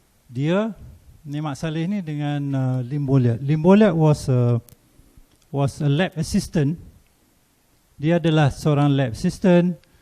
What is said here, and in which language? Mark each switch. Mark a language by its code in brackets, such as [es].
[ms] Dia ni Mak Saleh ni dengan Lim Boliat. [en] Lim Boliat was a lab assistant. [ms] Dia adalah seorang lab assistant.